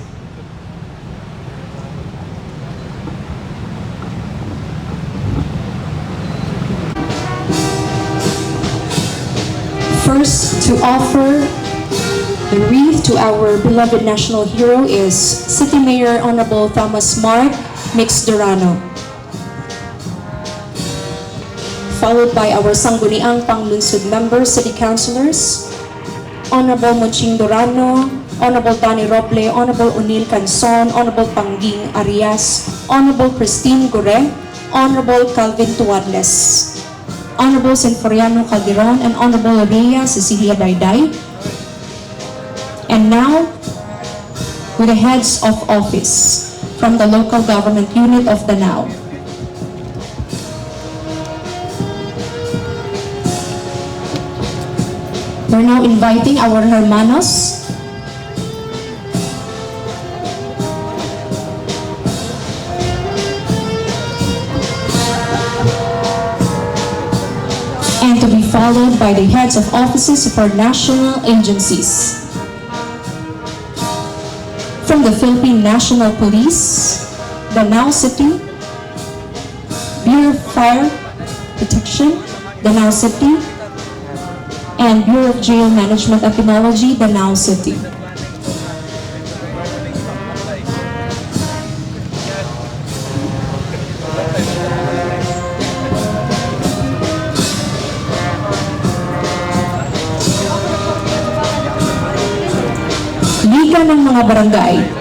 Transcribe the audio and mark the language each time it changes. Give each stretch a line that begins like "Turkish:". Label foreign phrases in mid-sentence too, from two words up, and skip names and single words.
English: First, to offer the wreath to our beloved national hero is City Mayor Honorable Thomas Mark Mixdurano, followed by our Sangguniang Panglunsod members, City Councilors, Honorable Muching Durano, Honorable Danny Roble, Honorable Unil Canson, Honorable Pangging Arias, Honorable Christine Gore, Honorable Calvin Tuarles, Honorable Sinforiano Calderon, and Honorable Rhea Cecilia Dayday. And now, with the heads of office from the local government unit of Danao. We're now inviting our hermanos and to be followed by the heads of offices of our national agencies. From the Philippine National Police, Danao City, Bureau of Fire Protection, Danao City, and Bureau of Jail Management and Penology, Danao City.
Filipino: Liga ng mga barangay.